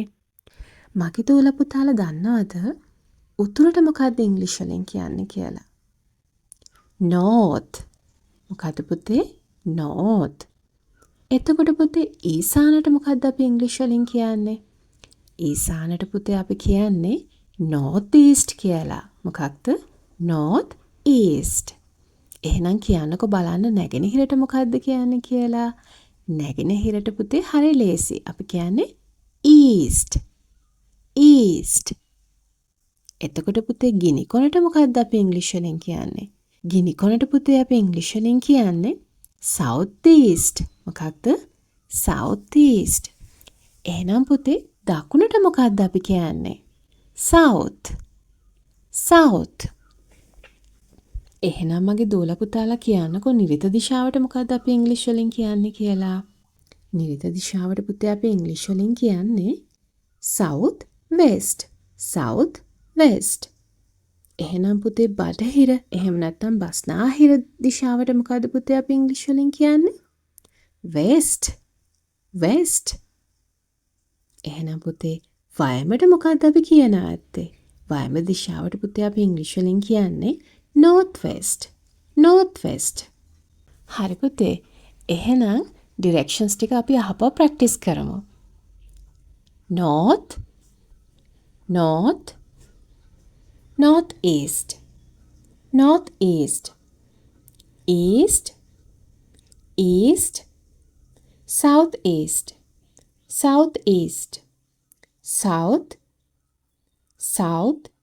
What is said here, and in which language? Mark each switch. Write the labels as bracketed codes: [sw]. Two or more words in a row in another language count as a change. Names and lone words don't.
[si] මගේ දුල පුතාලා දන්නවද උතුරට මොකක්ද ඉංග්‍රීසි වලින් කියන්නේ කියලා? north. මොකද්ද පුතේ? [en] north. [si] එතකොට පුතේ ඊසානට මොකද්ද අපි ඉංග්‍රීසි වලින් කියන්නේ? ඊසානට පුතේ අපි කියන්නේ [en] north east [si] කියලා. මොකක්ද? [en] north east. [si] එහෙනම් කියන්නකෝ බලන්න නැගෙනහිරට මොකද්ද කියන්නේ කියලා? නැගෙනහිරට පුතේ හරිය ලේසි. අපි කියන්නේ east. [en] east. [si] එතකොට පුතේ ගිනිකොනට මොකද්ද අපි ඉංග්‍රීසි වලින් කියන්නේ? ගිනිකොනට පුතේ අපි ඉංග්‍රීසි වලින් කියන්නේ [en] south east. [si] මොකක්ද? [en] south east. [si] එහෙනම් පුතේ දකුණට මොකද්ද අපි කියන්නේ? [en] south. south. [si] එහෙනම් මගේ දූල පුතාලා කියන්නකෝ නිරිත දිශාවට මොකද්ද අපි ඉංග්‍රීසි වලින් කියන්නේ කියලා? නිරිත දිශාවට පුතේ අපි ඉංග්‍රීසි වලින් කියන්නේ [en] south west. south west. [si] එහෙනම් පුතේ බටහිර එහෙම නැත්නම් බස්නාහිර දිශාවට මොකද්ද පුතේ අපි ඉංග්‍රීසි වලින් කියන්නේ? [en] west. west. [si] එහෙනම් පුතේ වයඹට මොකද්ද අපි කියන ඇත්තේ? වයඹ දිශාවට පුතේ අපි ඉංග්‍රීසි වලින් කියන්නේ [en] north west. north west. [si] හරි පුතේ. එහෙනම් directions ටික අපි අහපුවා ප්‍රැක්ටිස් කරමු. [en] north north north east north east east east south east south east south south